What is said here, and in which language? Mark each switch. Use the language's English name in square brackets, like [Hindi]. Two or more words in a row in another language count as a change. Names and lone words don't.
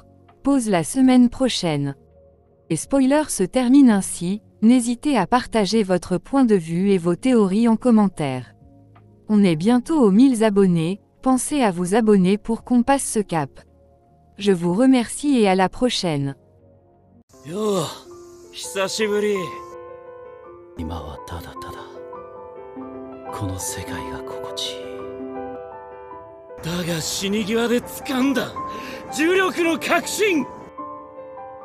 [French] Pause la semaine prochaine. Et spoiler se termine ainsi, n'hésitez à partager votre point de vue et vos théories en commentaire. On est bientôt aux 1000 abonnés, pensez à vous abonner pour qu'on passe ce cap. Je vous remercie et à la prochaine. [Japanese] Yo, 久しぶり。今はただただこの世界が心地いい。だが死に際で掴んだ重力の確信。